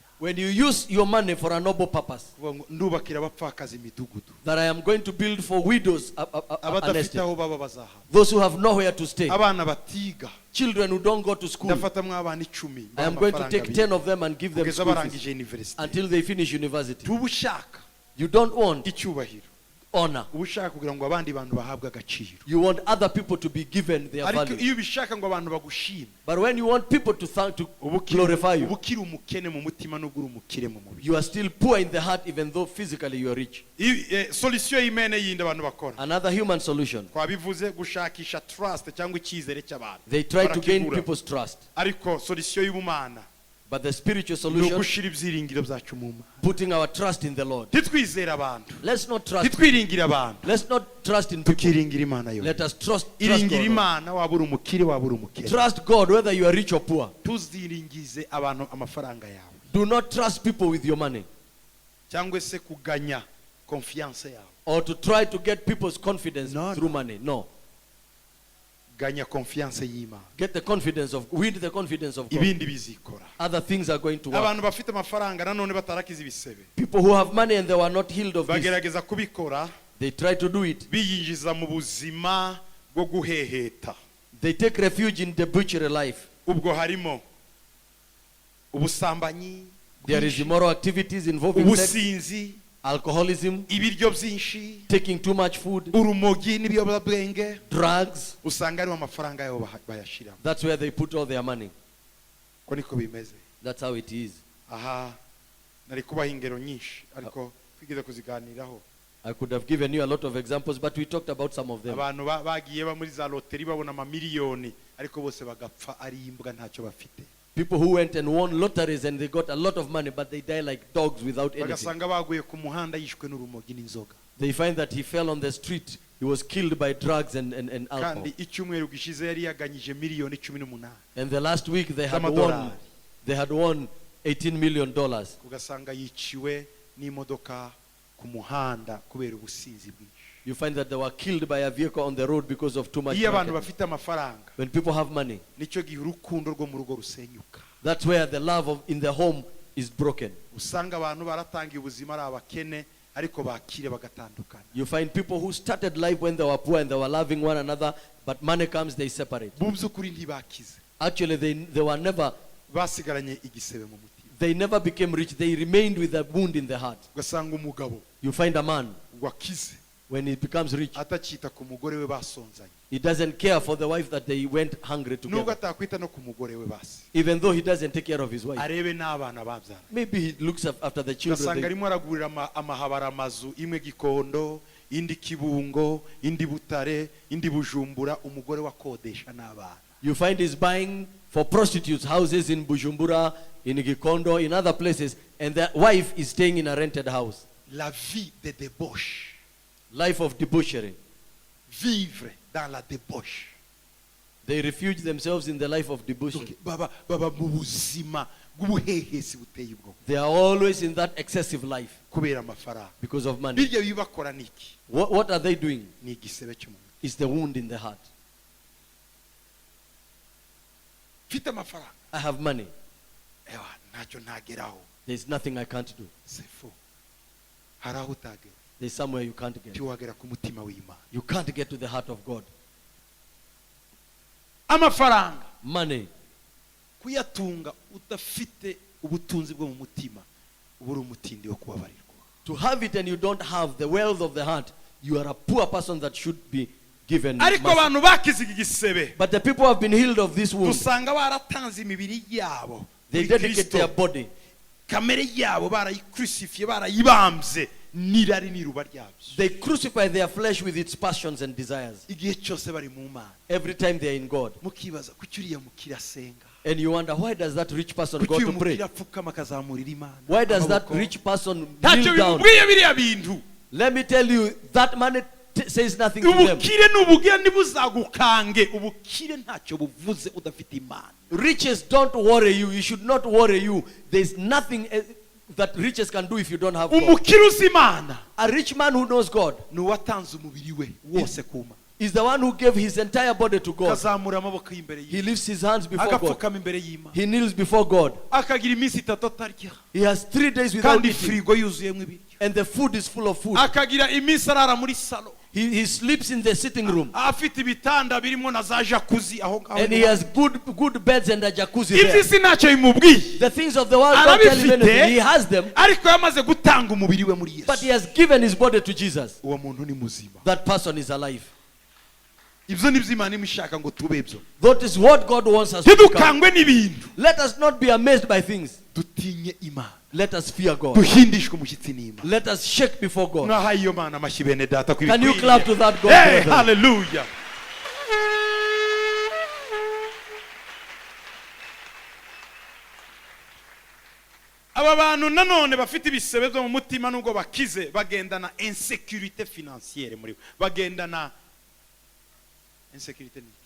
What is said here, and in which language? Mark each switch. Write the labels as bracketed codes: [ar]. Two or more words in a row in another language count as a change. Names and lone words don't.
[en] When you use your money for a noble purpose, [rw] Kuvuga ngo ndubakira abapfakazi imidugudu, [en] that I am going to build for widows, an [rw] abadafite [en] estate. [rw] aho baba bazahaba, [en] Those who have nowhere to stay, [rw] abana batiga, [en] children who don't go to school. [rw] ndafatamwe abana 10, [en] I am going to take 10 of them and give them [rw] kugeza [en] school fees [rw] barangije university. [en] until they finish university. [rw] Tuba ushaka [en] You don't want [rw] icyubahiro, [en] honor. [rw] uba ushaka kugira ngo abandi bantu bahabwe agaciro, [en] You want other people to be given their [rw] ariko [en] value. [rw] iyo ubishaka ngo abantu bagushime, [en] But when you want people to [rw] uba [en] glorify you, [rw] ukiri umukene mu mutima n'ubwo uri umukire mu mubiri. [en] you are still poor in the heart even though physically you are rich. [rw] Solution y'imene yindi abantu bakora, [en] Another human solution. [rw] twabivuze gushakisha trust cyangwa icyizere cy'abantu, [en] They try to gain [rw] barakibura. [en] people's trust. [rw] Ariko solution y'ubumana [en] But the spiritual [rw] ni [en] solution, [rw] ugushira ibyiringiro byacu mu Mana. [en] putting our trust in the Lord. [rw] Ntitwizere abantu, [en] Let's not trust. [rw] ntitwiringire abantu, [en] Let's not trust in people. [rw] tukiringira Imana yo. [en] Let us trust [rw] Iringira [en] God. [rw] Imana waba uri umukire waba uri umukene. [en] Trust God whether you are rich or poor. [rw] Tuziringize abantu amafaranga yawe [en] Do not trust people with your money [rw] cyangwa se kuganya confiance yawe. [en] or to try to get people's confidence No, through no. money. No. [rw] Ganya confiance y'Imana, [en] Win the confidence of God. [rw] ibindi bizikora. [en] Other things are going to work. [rw] Abantu bafite amafaranga nanone batarakiza ibisebe [en] People who have money and they were not healed of this, [rw] bagerageza kubikora [en] they try to do it. [rw] biyinjiza mu buzima bwo guheheta. [en] They take refuge in debauchery life. [rw] Ubwo harimo ubusambanyi, [en] There is immoral activities involving sex, [rw] ubusinzi, [en] alcoholism, [rw] ibiryo byinshi, [en] taking too much food, [rw] urumogi n'ibiyobyabwenge. [en] drugs. [rw] Usanga ariho amafaranga yabo bayashiramo. [en] That's where they put all their money. [rw] Ko niko bimeze. [en] That's how it is. [rw] Aha, nari kubaha ingero nyinshi ariko twigeze kuziganiraho. [en] I could have given you a lot of examples, but we talked about some of them. [rw] Abantu bagiye ba muri za loteri babona amamiliyoni ariko bose bagapfa ari imbwa ntacyo bafite. [en] People who went and won lotteries and they got a lot of money, but they die like dogs without anything. [rw] Bagasanga baguye ku muhanda yishwe n'urumogi n'inzoga. [en] They find that he fell on the street. He was killed by drugs and alcohol. [rw] Kandi icyumweru gishize yari yaganyije miliyoni 18. [en] And the last week they had [rw] Z'amadolari. [en] won $18 million. [rw] Ugasanga yiciwe n'imodoka ku muhanda kubera ubusinzi bwinshi. [en] You find that they were killed by a vehicle on the road because of too much [rw] Iyo abantu [en] marketing. [rw] bafite amafaranga [en] When people have money, [rw] nicyo gihe urukundo rwo mu rugo rusenyuka. [en] that's where the love in the home is broken. [rw] Usanga abantu baratangiye ubuzima ari abakene ariko bakire bagatandukana. [en] You find people who started life when they were poor and they were loving one another, but money comes, they separate. [rw] Mu by'ukuri ntibakize, [en] Actually, they were never, [rw] basigaranye igisebe mu mutima. [en] they never became rich. They remained with a wound in the heart. [rw] Ugasanga umugabo [en] You find a man, [rw] wakize [en] when he becomes rich, [rw] atakita ku mugore we basonzanye, [en] he doesn't care for the wife that they went hungry [rw] nubwo [en] together. [rw] atakwita no ku mugore we basi, [en] Even though he doesn't take care of his wife. [rw] arebe n'abana babyara. [en] Maybe he looks after the [rw] Ugasanga [en] children. [rw] arimo aragurira amahabara amazu, imwe Gikondo, indi Kibungo, indi Butare, indi Bujumbura, umugore wakodesha n'abana. [en] You find he's buying for prostitutes houses in Bujumbura, in Gikondo, in other places, and the wife is staying in a rented house. [fr] La vie de débauche, [en] Life of debauchery. [fr] vivre dans la débauche. [en] They refuge themselves in the life of debauchery. [rw] Baba mu buzima bw'ubuhehesi buteye ubwoba [en] They are always in that excessive life [rw] kubera amafaranga. [en] because of money. [rw] Birya bibakora niki? [en] What are they doing? [rw] Ni igisebe cyo mu mutwe. [en] It's the wound in the heart. [rw] Mfite amafaranga, [en] I have money. [rw] ewa ntacyo ntageraho. [en] There's nothing I can't do. [fr] C'est faux. [rw] Hari aho utagera, [en] There's somewhere you can't get. [rw] ntiwagera ku mutima w'Imana. [en] You can't get to the heart of God. [rw] Amafaranga [en] Money. [rw] kuyatunga udafite ubutunzi bwo mu mutima uba uri umutindi wo kubabarirwa. [en] To have it and you don't have the wealth of the heart, you are a poor person that should be given [rw] Ariko [en] mercy. [rw] abantu bakize iki gisebe [en] But the people who have been healed of this wound, [rw] usanga baratanze imibiri yabo [en] they [rw] muri [en] dedicate their [rw] Kristo. [en] body. [rw] Kamere yabo barayikrusifiye, barayibambye n'irari n'iruba ryabyo. [en] They crucify their flesh with its passions and desires. [rw] Igihe cyose bari mu Mana [en] Every time they are in God. [rw] mukibaza kuki uriya mukire asenga, [en] And you wonder, why does that rich person go [rw] kuki [en] to [rw] uyu [en] pray? [rw] mukire apfukama akazamurira Imana. [en] Why does that [rw] Amaboko. [en] rich person [rw] Ntacyo [en] kneel down? [rw] bimubwiye biriya bintu. [en] Let me tell you, that money says nothing to them. [rw] Ubukire n'ubugire ntibuzagukange. Ubukire ntacyo buvuze udafite Imana. [en] Riches don't worry you. You should not worry you. There's nothing that riches can do if you don't have God. [rw] Umukire uzi Imana [en] A rich man who knows God [rw] ni uwatanze umubiri we wose ku Mana, [en] is the one who gave his entire body to God. [rw] akazamura amaboko y'imbere [en] He [rw] y'Imana, [en] lifts his hands before God. [rw] agapfukama imbere y'Imana, [en] He kneels before God. [rw] akagira iminsi 3 atarya [en] He has 3 days without [rw] kandi [en] eating. [rw] firigo yuzuyemo ibiryo, [en] And the food is full of food. [rw] akagira iminsi arara muri salo [en] He sleeps in the sitting room. [rw] afite ibitanda birimo na za jacuzzi aho ngaho. [en] And he has good beds and a jacuzzi [rw] ibyo [en] there. [rw] si ntacyo bimubwiye, [en] The things of the world don't tell him anything. [rw] arabifite [en] He has them, [rw] ariko yamaze gutanga umubiri we muri [en] but [rw] Yesu. [en] he has given his body to Jesus. [rw] uwo muntu ni muzima. [en] That person is alive. [rw] ibyo ni byo Imana imishaka ngo tube byo. [en] That is what God wants us to become. [rw] ntidukangwe n'ibintu, [en] Let us not be amazed by things. [rw] dutinye Imana, [en] Let us fear God. [rw] duhindishwe umushyitsi n'Imana. [en] Let us shake before God. [rw] mwahaye iyo Mana amashyi bene data ku [en] Can you [rw] bikwiye. [en] clap to that God? Hey, brethren? hallelujah. [rw] aba bantu nanone bafite ibisebe byo mu mutima nubwo bakize bagendana [fr] insécurité financière [rw] muri bo, bagendana insécurité ni iki?